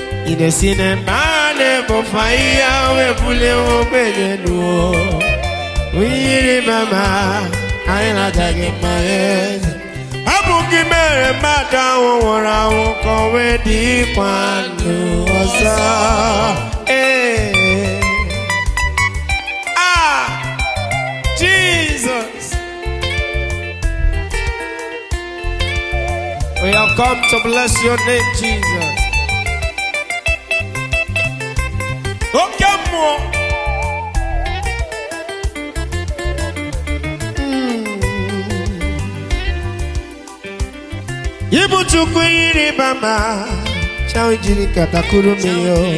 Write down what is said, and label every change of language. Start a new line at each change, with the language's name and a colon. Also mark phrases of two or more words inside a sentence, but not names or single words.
Igbo: Ị na-esi n'ebe a na-ebufe ahịhịa wee bulie nwa ogbenye elu. Onye yiri mama, anyị na-aja gị mma, eze. Ọ bụ gị mere mmadụ ahụ nwụrụ anwụ ka o wee dịkwa ndụ ọzọ. Ee.
English: Ah, Jesus. We have come to bless your name, Jesus.
Igbo: Oke mmụọ. Mm. Ị bụ Chukwu ihe ịrịba ama, cha o jiri katakụrụ m ya.